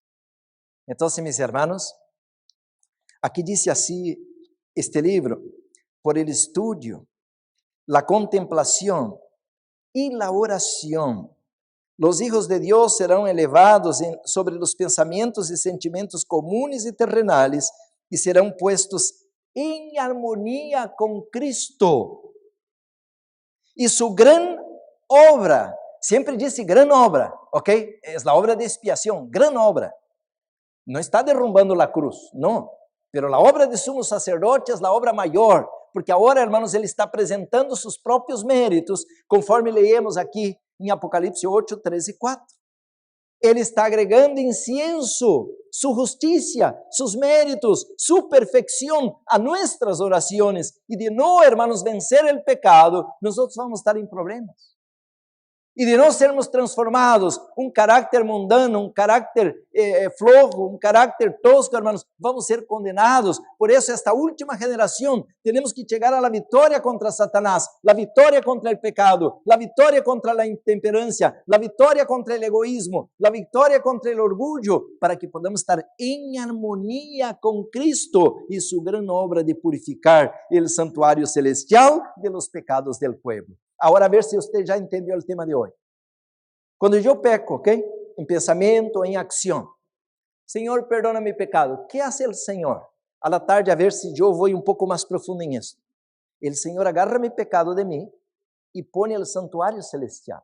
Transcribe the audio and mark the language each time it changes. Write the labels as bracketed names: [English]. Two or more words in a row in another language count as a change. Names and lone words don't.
[Spanish] Entonces, mis hermanos, aquí dice así este libro: por el estudio, la contemplación y la oración, los hijos de Dios serán elevados sobre los pensamientos y sentimientos comunes y terrenales y serán puestos en armonía con Cristo. Y su gran obra, siempre dice gran obra, ¿ok? Es la obra de expiación, gran obra. No está derrumbando la cruz, no. [Portuguese] Pero a obra de sumo sacerdote é a obra maior, porque agora, irmãos, ele está apresentando seus próprios méritos, conforme leemos aqui em Apocalipse 8, 13 e 4. Ele está agregando incienso, sua justiça, seus méritos, sua perfeição a nossas orações. E de não, irmãos, vencer o pecado, nós vamos estar em problemas. E de não sermos transformados, carácter mundano, carácter flojo, carácter tosco, irmãos, vamos ser condenados. Por isso, esta última geração, temos que chegar à vitória contra Satanás, a vitória contra o pecado, a vitória contra a intemperância, a vitória contra o egoísmo, a vitória contra o orgulho, para que podamos estar em harmonia com Cristo e sua grande obra de purificar o santuário celestial [Spanish] de los pecados del pueblo. [Portuguese] Agora, a ver se você já entendeu o tema de hoje. Quando eu peco, ok? Em pensamento, em ação. Senhor, perdona meu pecado. O que faz o Senhor? [Spanish] A la tarde, [Portuguese] a ver se eu vou um pouco mais profundo em isso. O Senhor agarra meu pecado de mim e põe no santuário celestial.